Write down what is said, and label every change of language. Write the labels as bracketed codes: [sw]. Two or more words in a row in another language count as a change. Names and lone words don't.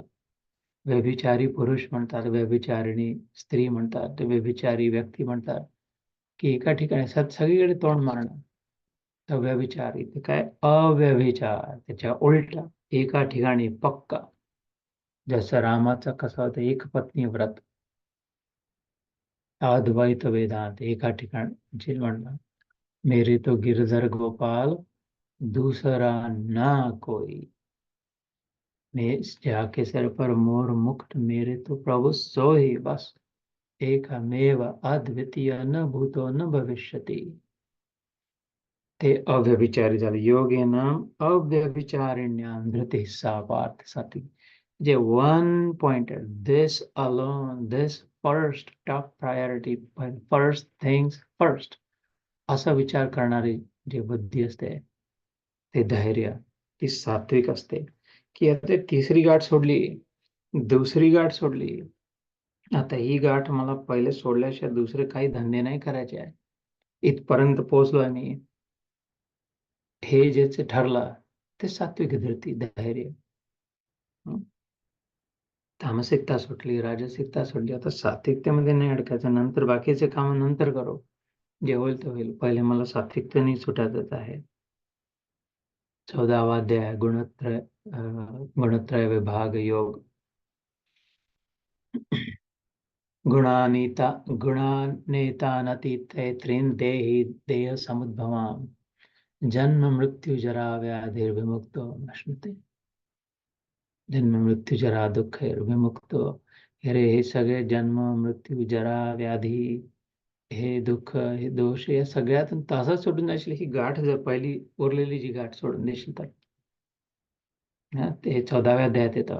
[mr] व्यभिचारी पुरुष म्हणतात, व्यभिचारिणी स्त्री म्हणतात, व्यभिचारी व्यक्ती म्हणतात, की एका ठिकाणी सगळीकडे तोंड मारणं. व्यभिचार, इथे काय अव्यभिचार, त्याच्या उलटा एका ठिकाणी पक्का. जसं रामाचं कसं होतं, एक पत्नी व्रत, अद्वैत वेदांत एका ठिकाणी जे म्हणलं, [hi] मेरे तो गिरधर गोपाल दूसरा ना कोई, मैं जाके सर पर मोर मुकुट मेरे तो प्रभु सो ही बस, [sa] एकमेव अद्वितीय न भूतो न भविष्यति. [mr] ते अव्यभिचारी झाले. [sa] योगेनाम अव्यभिचारिण्यां धृतिः सा पार्थ सात्विकी. [en] जे one pointed, this alone, this first, top priority, first things first, [mr] असा विचार करणारी जी बुद्धी असते, ते धैर्य, ती सात्विक असते. की आता तिसरी गाठ सोडली, दुसरी गाठ सोडली, आता ही गाठ मला पहिले सोडल्याशिवाय दुसरे काही धंदे नाही करायचे आहे, इथपर्यंत पोहोचलो मी, हे ज्याचे ठरलं ते सात्विक धृती, धैर्य. तामसिकता सुटली, राजसिकता सुटली, आता सात्विकतेमध्ये नाही अडकायचं, नंतर बाकीचे काम नंतर करू, जे होईल ते होईल, पहिले मला सात्विकतेने सुटायचं आहे. 14वा अध्याय गुणत्रय विभाग योग. [sa] गुणानेतानतीते त्रीन् देहि देह समुद्भवाम् जन्म मृत्यु जरा व्याधिर्विमुक्तो नश्नुते. जन्म मृत्यू जरा दुःख विमुक्तो. [mr] अरे हे सगळे जन्म मृत्यू जरा व्याधी, हे दुःख, हे दोष, या सगळ्यातून तसंच सोडून जाशील ही गाठ, जर पहिली उरलेली जी गाठ सोडून देशील तर. ते 14व्या अध्यायात येतं.